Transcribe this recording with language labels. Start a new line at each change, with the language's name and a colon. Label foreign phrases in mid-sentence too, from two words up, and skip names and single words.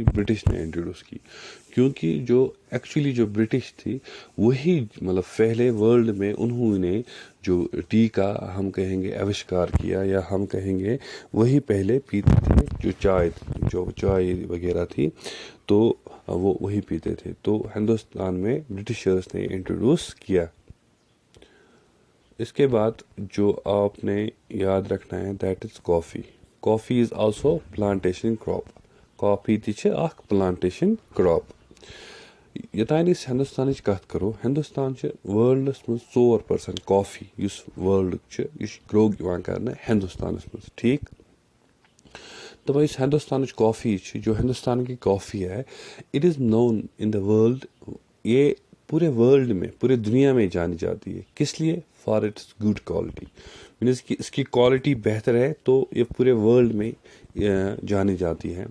Urdu: برٹش نے انٹروڈیوس کی، کیونکہ جو ایکچولی جو برٹش تھی وہی مطلب پہلے ورلڈ میں انہوں نے جو ٹی کا ہم کہیں گے آوشکار کیا، یا ہم کہیں گے وہی پہلے پیتے تھے جو چائے وغیرہ تھی تو وہ وہی پیتے تھے. تو ہندوستان میں برٹشرز نے انٹروڈیوس کیا. اس کے بعد جو آپ نے یاد رکھنا ہے
English: that is coffee. coffee is also plantation crop.
Kashmiri: کافی تہِ چھِ اکھ
English: plantation crop.
Kashmiri: یوتانۍ أسۍ ہندوستانٕچ کتھ کرو، ہندوستان چھِ ورلڈس منٛز 4% کافی یُس ورلڈُک چھُ یہِ چھُ گرو یِوان کرنہٕ ہندوستانس منٛز.
Urdu: ٹھیک، تو اس
Kashmiri: ہندوستانٕچ کافی چھِ
Urdu: جو ہندوستان کی کافی ہے
English: it is known in the world.
Urdu: یہ پورے ورلڈ میں پورے دنیا میں جانی جاتی ہے. کس لیے؟
English: for its good quality.
Urdu: مینس کہ اس کی کوالٹی بہتر ہے تو یہ پورے ورلڈ میں جانی جاتی ہے.